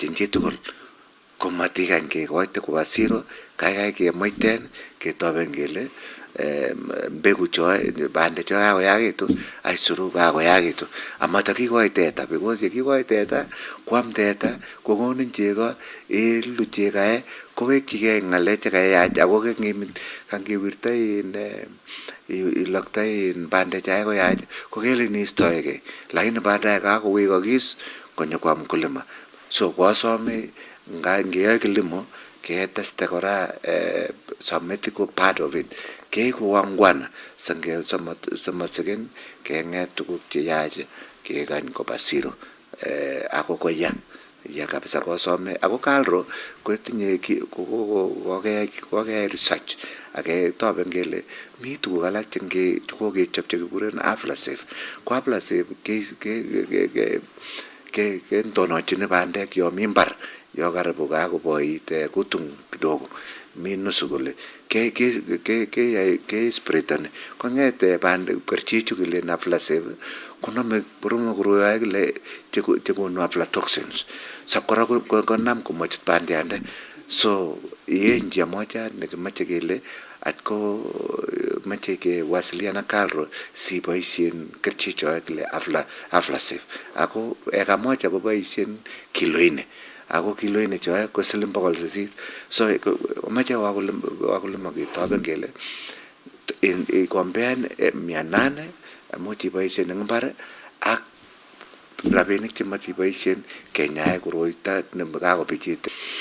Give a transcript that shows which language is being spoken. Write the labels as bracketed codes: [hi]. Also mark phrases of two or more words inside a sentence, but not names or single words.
[kln] eng chitugul komatikany kekoite koba siro kaikai kemoiten ketoben kele mbegu choe bande choe kakoyakitu aisuru kakoyakitu amatakikoi teta because yekikoi teta kwam teta kokonin chego ilu chegae kowekchigei ng'alek chekayach ako kangiwirta ilokta bande chae koyach kokelen iistoegei lakini baadaye kakowekokis konyo kwa mkulima. So kwasome ngeyoe kilimo keteste kora [en] some ethical part of it [kln] keiku wangwana samaseken keng'et tuguk cheyach kekany koba siro ako koya kabisa kosome ako kalro kotinye kokeyai research aketoben kele mi tuguk alak chekokechop chekikuren aflasafe ko aflasafe kentonochini bandek yo mi mbar yo karibu kakoboit kutung kidogo mi nusu kole ke spreitani kong'ete bandek kerchichu kile aflasafe konome koroyoe kile chekonu aflatoxins sakora konam komochut bandiande. So iye [sw] njia moja [kln] nekimache kele atko mache kewasilian ak kalro siboisien kerchichoe kile aflasafe ako [sw] eka moja [kln] koboisien kilo 4 ako kilo 4 choe ko siling 800. So mache wakulima ketoben kele ikombean 800 amuch iboisien eng mbar ak rabinik chemache iboisien kenyae koroito nekakobichit.